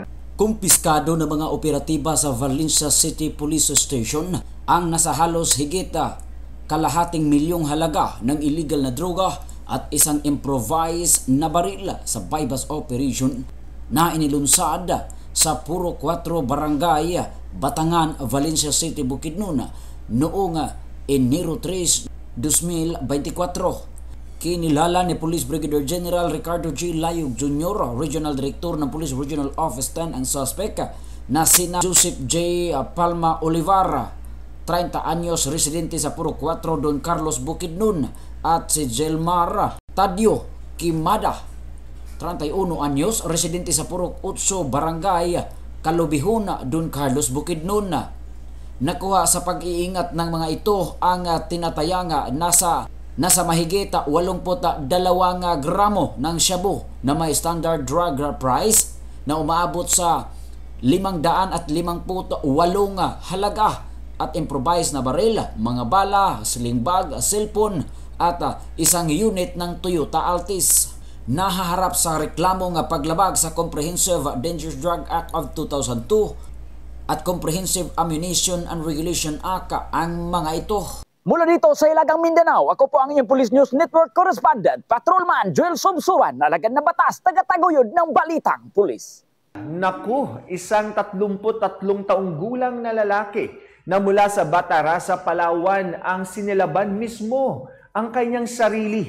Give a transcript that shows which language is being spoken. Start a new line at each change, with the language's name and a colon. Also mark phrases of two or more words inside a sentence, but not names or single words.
Filipino: Kumpiskado ng mga operatiba sa Valencia City Police Station ang nasa halos higit kalahating milyong halaga ng illegal na droga at isang improvised na baril sa
English: bypass operation
Filipino: na inilunsad sa Puro 4 Barangay, Batangan, Valencia City, Bukidnon noong Enero 3, 2024. Kinilala ni Police Brigadier General Ricardo G. Layog Jr., Regional Director ng Police Regional Office 10 ang suspect na sina Joseph J. Palma Olivar, 30 anyos, residente sa Puro 4, Don Carlos, Bukidnon, at si Jelmar Tadio Kimada, 31 anyos, residente sa Purok 8 Barangay, Kalubihon, Don Carlos, Bukidnon. Nakuha sa pag-iingat ng mga ito ang tinatayang nasa mahigit 82 gramo ng shabu na may
English: standard drug price
Filipino: na umaabot sa 558 halaga at improvised na baril, mga bala,
English: sling bag,
Filipino: cellphone at isang unit ng Toyota Altis. Nahaharap sa reklamo nga paglabag sa Comprehensive Dangerous Drug Act of 2002 at Comprehensive Ammunition and Regulation Act ang mga ito. Mula dito sa Ilagang Mindanao, ako po ang inyong Police News Network Correspondent, Patrolman Joel Subsuban, alagad ng batas, tagataguyod ng Balitang Pulis. Naku, isang 33 taong gulang na lalaki na mula sa Batarasa, Palawan ang sinilaban mismo ang kanyang sarili.